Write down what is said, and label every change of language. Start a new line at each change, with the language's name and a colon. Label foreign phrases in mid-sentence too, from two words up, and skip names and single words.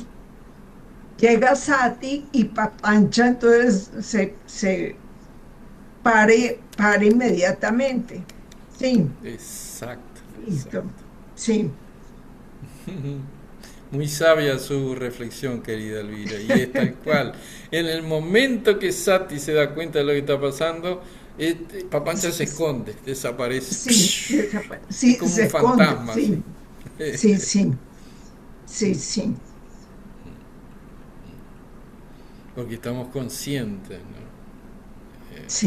Spanish: Llega sati y papancha, entonces se pare inmediatamente. Sí, Exacto, listo. exacto. Sí, Muy sabia su reflexión, querida Elvira, y es tal cual. En el momento que Sati se da cuenta de lo que está pasando, Papancha se sí, esconde, desaparece. sí, Es sí, como se un esconde. fantasma, así. Sí, sí, sí, sí, sí, Porque estamos conscientes, ¿no? Está